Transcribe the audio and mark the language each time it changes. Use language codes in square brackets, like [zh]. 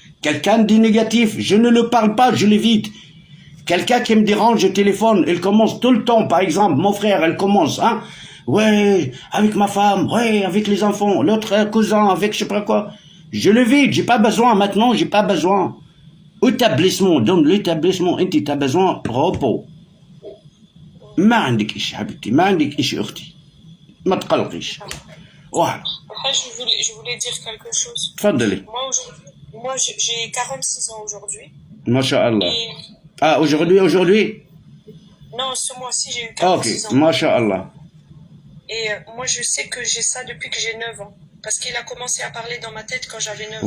[fr] Quelqu'un de négatif, je ne le parle pas, je l'évite. Quelqu'un qui me dérange, je téléphone, il commence tout le temps, par exemple, mon frère, elle commence, hein. ouais, avec ma femme, ouais, avec les enfants, l'autre cousin, avec je sais pas quoi. Je le vide, j'ai pas besoin maintenant, j'ai pas besoin. Établissement, donne l'établissement, [ar] انت [fr] t'as besoin repos. [ar] ما عندك إشي حبيبتي، ما عندك إشي أختي، ما تقلقيش. واحد. [fr] Je voulais dire quelque chose. [ar] تفضلي. [fr] Moi, j'ai 46 ans aujourd'hui. [ar] ما شاء الله. [fr] Et... Ah, aujourd'hui? Non, ce mois-ci, j'ai eu 46 Ok, ans. [ar] ما شاء الله. [fr] Et moi, je sais que j'ai ça depuis que j'ai 9 ans. Parce qu'il a commencé à parler dans ma tête quand j'avais 9 ans.